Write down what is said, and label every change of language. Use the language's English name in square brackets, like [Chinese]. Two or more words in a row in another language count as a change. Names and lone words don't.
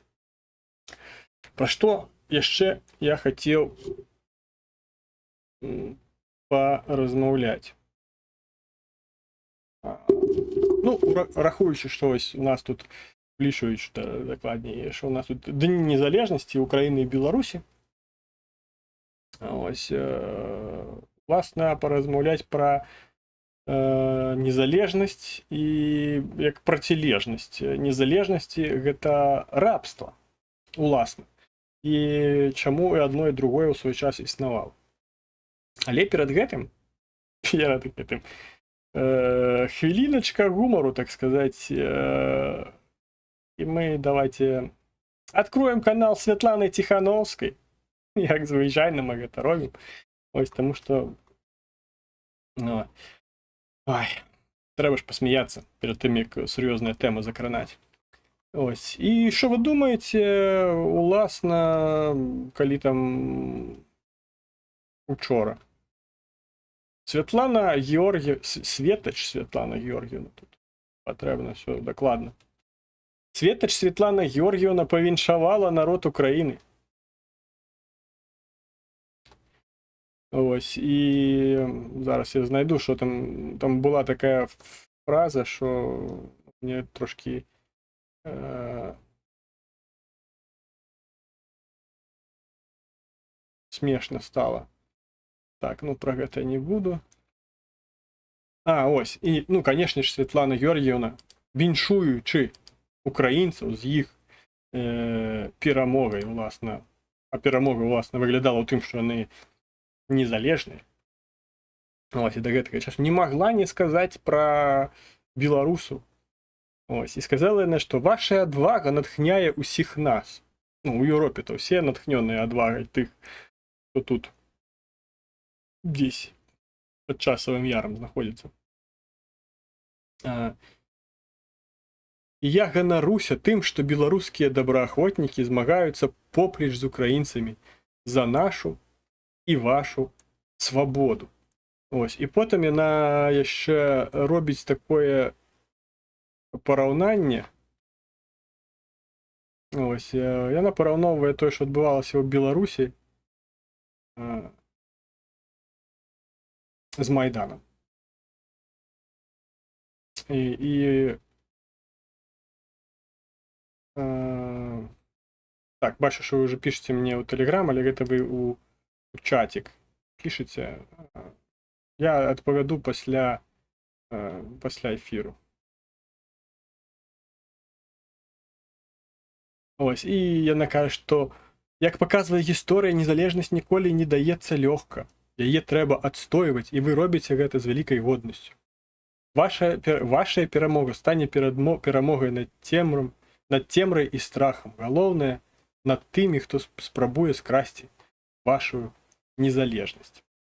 [Ukrainian] Про що ще я хотів порозмовляти? Ну, рахуючи, що ось у нас тут, влішують докладніше, що у нас тут Дні Незалежності України і Білорусі. Ось, власна, [Belarusian] паразмаўляць пра незалежнасць і як процілежнасць незалежнасці гэта рабства уласна, і чаму і адно і другое ў свой час існавала. Але перад гэтым хвіліначка гумару, так сказаць, і мы [Russian] давайте откроем [Belarusian] канал Святланы Ціхановскай, як звычайна мы гэта робім, ось, таму што трэба ж пасмяяцца перад тым, як сур'ёзная тэма закранаць. [Ukrainian] Ось. І що ви думаєте, [Belarusian] уласна, калі там учора Святлана Георгіївна, Светач Святлана Георгіївна, тут патрэбна все дакладна. Светач Святлана Георгіївна павіншавала народ України. [Ukrainian] Ось, і зараз я знайду, що там була така фраза, що мені трошки смешно стало. Так, [Belarusian] ну про гэта не буду. [Ukrainian] Ось, і, ну, конечно ж, Святлана Георгіївна, віншуючи українців з їх перемогою, власне, а перемога, власне, виглядала тим, що вони незалежні. Ось, і [Belarusian] до гэтага часу [Ukrainian] не могла не сказати про білорусу. Ось, і сказала вона, що ваша адвага натхняє усіх нас. Ну, у Європі то всі натхнені адвагою тих, хто тут десь під Часовим Яром знаходиться. [Belarusian] І я ганаруся тим, што беларускія добраахвотнікі змагаюцца поплеч з украінцамі за нашу і вашу свабоду. Ось, і потым яна яшчэ робіць такое параўнанне. Ось, яна параўноўвае тое, што адбывалася ў Беларусі з Майданам. [Ukrainian] Так, бачу, що ви вже пишете мені у Телеграм, але гэта ви у чатик пишете. [Belarusian] Я адпавяду пасля ефіру. Ось, і яна кажа, што, як паказвае гісторыя, незалежнасць ніколі не даецца лёгка. Яе трэба адстойваць, і вы робіце гэта з вялікай годнасцю. Ваша перамога стане перамогай над цемрай і страхам. Галоўнае, над тымі, хто спрабуе скрасці вашу незалежнасць.